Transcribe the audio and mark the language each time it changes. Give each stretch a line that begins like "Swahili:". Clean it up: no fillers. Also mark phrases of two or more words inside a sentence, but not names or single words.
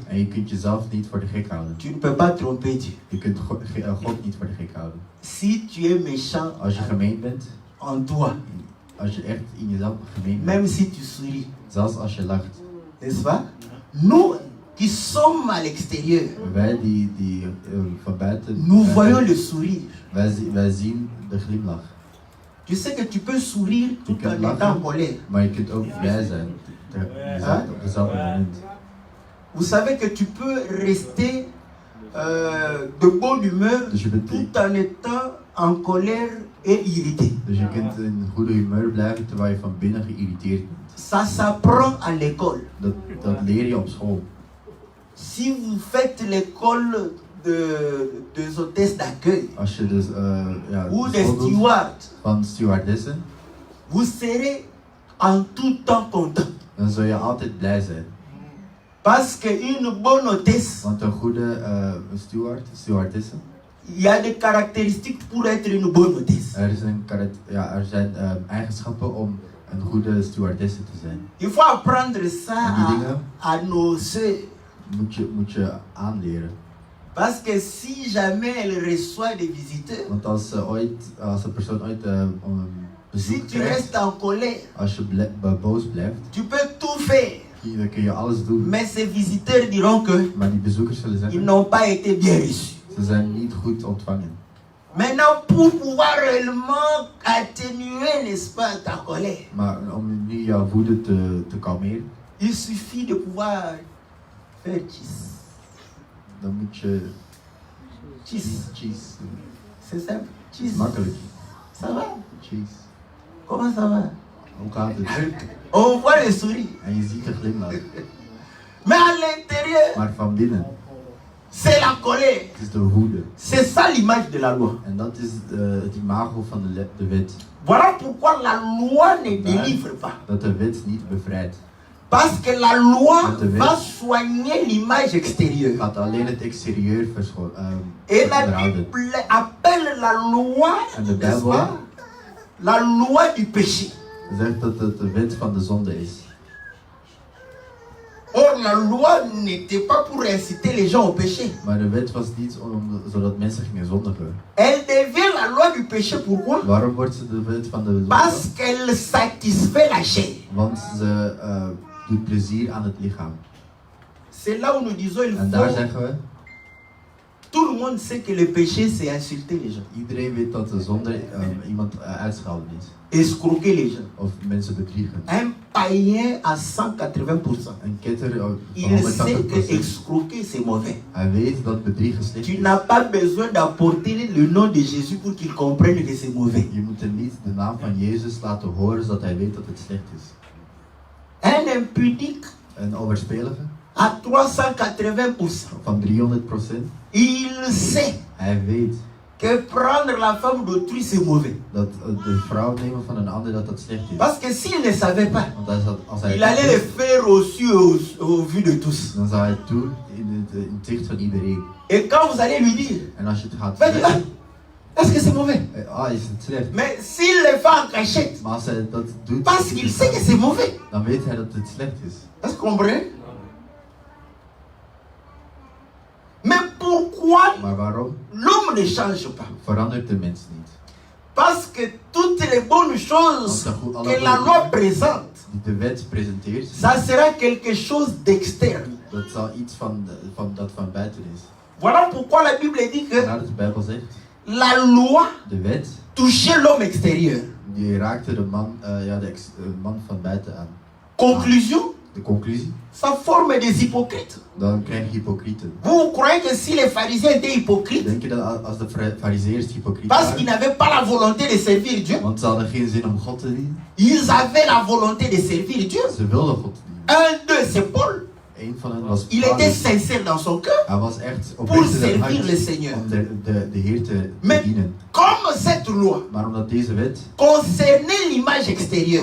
Dutch: En je kunt jezelf niet voor de gek houden.
French: Tu ne peux pas tromper Dieu.
Dutch: Je kunt God niet voor de gek houden.
French: Si tu es méchant
Dutch: Als je gemeen bent,
French: en toi,
Dutch: als je echt in jezelf gemeen
French: même
Dutch: bent,
French: si tu souris,
Dutch: zelfs als je lacht.
French: n'est-ce pas? Nous qui sommes à l'extérieur,
Dutch: Wij die van buiten,
French: nous voyons le sourire.
Dutch: wij zien de glimlach.
French: Tu sais que tu peux sourire tout Tu peux en
Dutch: lachen.
French: étant en colère.
Dutch: Maar je kunt ook blij zijn. Op dezelfde moment.
French: Vous savez que tu peux rester de bonne humeur
Dutch: Dus je bent
French: tout en étant en colère et irrité.
Dutch: Dus je kunt in goede humeur blijven terwijl je van binnen geïrriteerd bent.
French: Ça s'apprend à l'école.
Dutch: Dat leer je op school.
French: Si vous faites l'école des hôtesses d'accueil
Dutch: Als je dus
French: ou de des
Dutch: school doet
French: stewards,
Dutch: van stewardessen,
French: vous serez en tout temps content.
Dutch: dan zul je altijd blij zijn.
French: Parce qu'une bonne hôtesse,
Dutch: Want een goede stewardesse,
French: il y a des caractéristiques pour être une bonne hôtesse.
Dutch: er zijn eigenschappen om een goede stewardesse te zijn.
French: Il faut apprendre ça
Dutch: En die dingen
French: à nos sœurs.
Dutch: moet je aanleren.
French: Parce que si jamais elle reçoit des visiteurs,
Dutch: Want als een persoon ooit een
French: si
Dutch: bezoek
French: tu
Dutch: krijgt,
French: restes en colère,
Dutch: als je boos blijft,
French: tu peux tout faire.
Dutch: dan kun je alles doen.
French: Mais ces visiteurs diront que
Dutch: Maar die bezoekers zullen
French: ils
Dutch: zeggen,
French: n'ont pas été bien reçus.
Dutch: ze zijn niet goed ontvangen.
French: Maintenant, pour pouvoir réellement atténuer, n'est-ce pas, ta colère,
Dutch: Maar om nu jouw woede te kalmeren,
French: il suffit de pouvoir faire cheese.
Dutch: dan moet je
French: Cheese.
Dutch: cheese doen.
French: C'est simple.
Dutch: Het is
French: Cheese.
Dutch: makkelijk.
French: Ça va? Cheese. Comment ça va?
Dutch: Hoe gaat het?
French: On voit le sourire.
Dutch: En je ziet de glimlach.
French: Mais à l'intérieur,
Dutch: Maar van binnen,
French: c'est la colère.
Dutch: het is de woede.
French: C'est ça l'image de la loi.
Dutch: En dat is het imago van de wet.
French: Voilà pourquoi la loi ne délivre pas.
Dutch: Dat de wet niet bevrijdt.
French: Parce que la loi
Dutch: Dat de wet
French: va soigner l'image extérieure.
Dutch: gaat alleen het exterieur
French: Et la
Dutch: onderhouden.
French: Bible appelle la loi,
Dutch: En de
French: n'est-ce
Dutch: Bijbel
French: pas, la loi du péché.
Dutch: zegt dat het de wet van de zonde is.
French: Or, la loi n'était pas pour inciter les gens au péché.
Dutch: Maar de wet was niet zodat mensen gingen zondigen.
French: Elle devient la loi du péché, pourquoi?
Dutch: Waarom wordt ze de wet van de zonde?
French: Parce qu'elle satisfait la chair.
Dutch: Want ze doet plezier aan het lichaam.
French: C'est là où nous disons,
Dutch: En daar zeggen we,
French: tout le monde sait que le péché, c'est insulter les gens,
Dutch: iedereen weet dat de zonde iemand uitschelden is.
French: escroquer les gens.
Dutch: Of mensen bedriegen.
French: Un païen à 180%.
Dutch: Een ketter van
French: Il sait que
Dutch: 180%.
French: escroquer, c'est mauvais.
Dutch: Hij weet dat bedriegen slecht
French: Tu
Dutch: is.
French: n'as pas besoin d'apporter le nom de Jésus pour qu'il comprenne que c'est mauvais.
Dutch: Je moet hem niet de naam van Jezus laten horen zodat hij weet dat het slecht is.
French: Un impudique
Dutch: Een overspelige
French: à 380%.
Dutch: van 300%.
French: Il sait
Dutch: Hij weet
French: que prendre la femme d'autrui, c'est mauvais.
Dutch: dat de vrouw nemen van een ander dat slecht is.
French: Parce que s'il ne savait pas,
Dutch: Want als hij
French: il allait le faire au vu de tous.
Dutch: dan zou hij het doen in het zicht van iedereen.
French: Et quand vous allez lui dire,
Dutch: En als je het gaat
French: va dire,
Dutch: zeggen,
French: est-ce que c'est mauvais?
Dutch: is het slecht.
French: Mais s'il le fait en cachette,
Dutch: Maar als hij dat doet,
French: parce qu'il sait que c'est mauvais.
Dutch: dan weet hij dat het slecht is.
French: Est-ce que vous comprenez? Mais pourquoi
Dutch: Maar waarom
French: l'homme ne change pas?
Dutch: verandert de mens niet?
French: Parce que toutes les bonnes choses que la loi présente,
Dutch: Die de wet presenteert,
French: ça sera quelque chose d'externe.
Dutch: dat zal iets dat van buiten is.
French: Voilà pourquoi la Bible dit que
Dutch: Vandaar dat de Bijbel zegt,
French: la loi
Dutch: de wet
French: touchait l'homme extérieur.
Dutch: die raakte de man van buiten aan.
French: Conclusion,
Dutch: De conclusie,
French: ça forme des hypocrites.
Dutch: dan krijg je hypocrieten.
French: Vous croyez que si les pharisiens étaient hypocrites,
Dutch: Denk je dat als de fariseërs hypocriet
French: parce qu'ils
Dutch: waren,
French: n'avaient pas la volonté de servir Dieu,
Dutch: want ze hadden geen zin om God te dienen,
French: ils avaient la volonté de servir Dieu.
Dutch: ze wilden God dienen.
French: Un d'eux, c'est Paul.
Dutch: Een van hen was
French: Il était
Dutch: Paulus.
French: sincère dans son cœur.
Dutch: Hij was echt
French: Pour
Dutch: oprecht in zijn
French: servir
Dutch: hart
French: le Seigneur.
Dutch: om de Heer te
French: Mais
Dutch: dienen.
French: comme cette loi
Dutch: Maar omdat deze wet
French: concernait l'image extérieure,